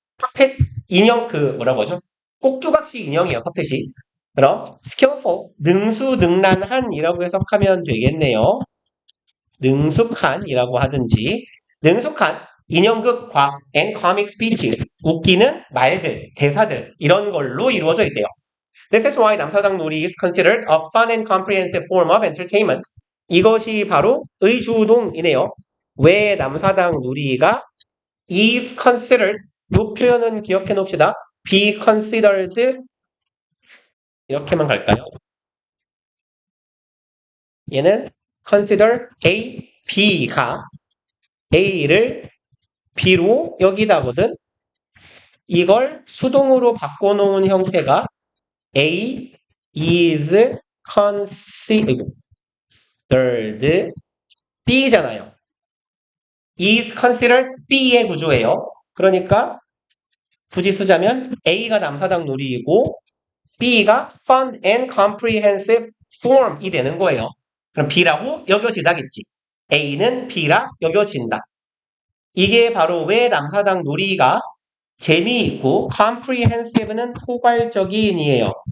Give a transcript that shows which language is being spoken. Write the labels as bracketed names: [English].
[Korean] puppet 인형 그 뭐라고 하죠? 꼭두각시 인형이에요. 퍼펫이. 그럼 skillful 능수능란한이라고 해석하면 되겠네요. 능숙한이라고 하든지 능숙한 인형극, 과학, [English] and comic speeches [Korean] 웃기는 말들, 대사들 이런 걸로 이루어져 있대요. [English] This is why 남사당 놀이 is considered a fun and comprehensive form of entertainment. [Korean] 이것이 바로 의주동이네요. 왜 남사당 놀이가 [English] is considered [Korean] 이 표현은 기억해 놓읍시다. be considered 이렇게만 갈까요? 얘는 consider A, B가 A를 B로 여기다거든. 이걸 수동으로 바꿔놓은 형태가 A is considered B잖아요. is considered B의 구조예요. 그러니까 굳이 쓰자면 A가 남사당 놀이이고 B가 fun and comprehensive form이 되는 거예요. 그럼 B라고 여겨지다겠지. A는 B라 여겨진다. 이게 바로 왜 남사당 놀이가 재미있고 comprehensive는 포괄적인이에요.